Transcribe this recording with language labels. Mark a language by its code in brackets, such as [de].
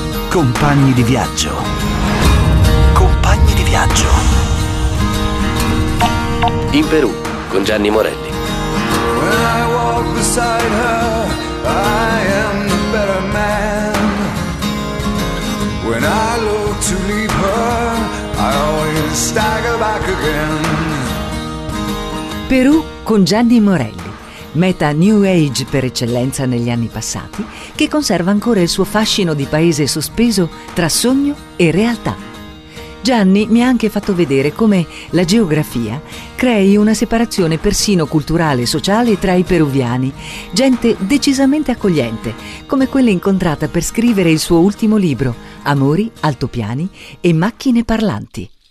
[it] Compagni di viaggio. Compagni di viaggio. In Perù con Gianni Morelli. [en] When I walk beside her, I am the better man. When I look to leave her, I always stagger back again. [it] Perù con Gianni Morelli. Meta New Age per eccellenza negli anni passati, che conserva ancora il suo fascino di paese sospeso tra sogno e realtà. Gianni mi ha anche fatto vedere come la geografia crei una separazione persino culturale e sociale tra i peruviani, gente decisamente accogliente, come quella incontrata per scrivere il suo ultimo libro, Amori, Altopiani e Macchine Parlanti.